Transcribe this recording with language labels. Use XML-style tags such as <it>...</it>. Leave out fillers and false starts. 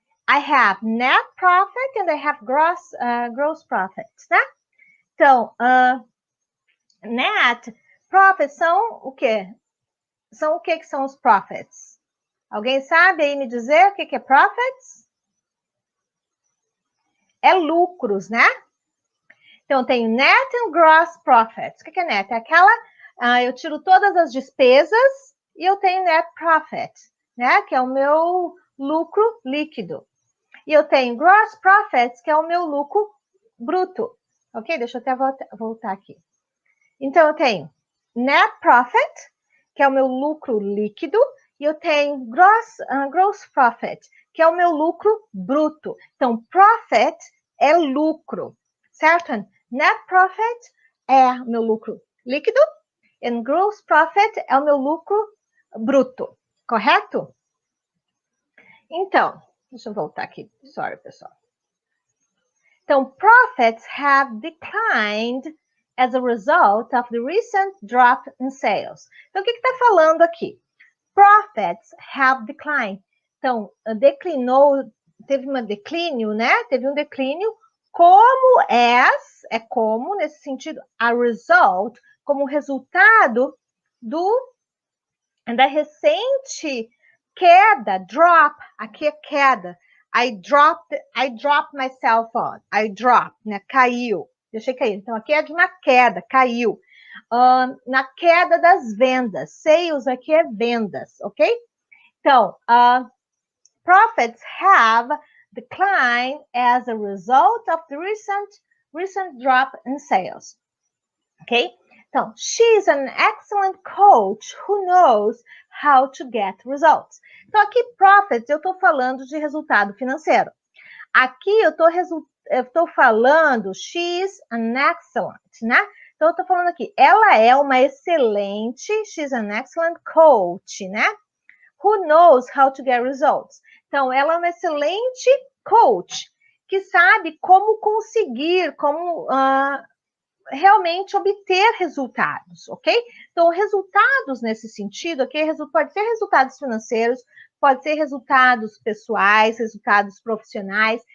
<en>I have net profit and I have gross profit, né?</en> <pt>Então, net profits são o quê? São o que são os profits? Alguém sabe aí me dizer o que é profits? É lucros, né? Então, eu tenho</pt> <en>net and gross profits.</en> <pt>O que é net? É aquela, eu tiro todas as despesas e eu tenho net profit, né? Que é o meu lucro líquido. E eu tenho gross profits, que é o meu lucro bruto. Ok? Deixa eu até voltar aqui. Então, eu tenho net profit, que é o meu lucro líquido, e eu tenho gross profit, que é o meu lucro bruto. Então, profit é lucro, certo? Net profit é o meu lucro líquido, e gross profit é o meu lucro bruto, correto? Então, deixa eu voltar aqui.</pt> <en>Sorry,</en> <pt>pessoal.</pt> <en>Então, profits have declined as a result of the recent drop in sales.</en> <pt>Então, o que está falando aqui?</pt> <en>Profits have declined.</en> <pt>Então, declinou, teve um declínio, né? Teve um declínio como é como, nesse sentido,</pt> <en>a result,</en> <pt>como resultado da recente queda, drop, aqui é queda.</pt> <en>I dropped my cell phone. I dropped, né?</en> <pt>Caiu. Deixei cair. Então, aqui é de uma queda, caiu. Na queda das vendas. Sales aqui é vendas, ok?</pt> <en>Então, profits have declined as a result of the recent drop in sales. Ok? Então, she's an excellent coach who knows how to get results.</en> <pt>Então, aqui, profits, eu estou falando de resultado financeiro. Aqui, eu estou falando,</pt> <en>she's an excellent,</en> <pt>né? Então, eu estou falando aqui, ela é uma excelente,</pt> <en>she's an excellent coach,</en> <pt>né?</pt> <en>Who knows how to get results.</en> <pt>Então, ela é uma excelente coach, que sabe como conseguir, como realmente obter resultados, ok? Então, resultados nesse sentido, ok? Pode ser resultados financeiros, pode ser resultados pessoais, resultados profissionais.</pt>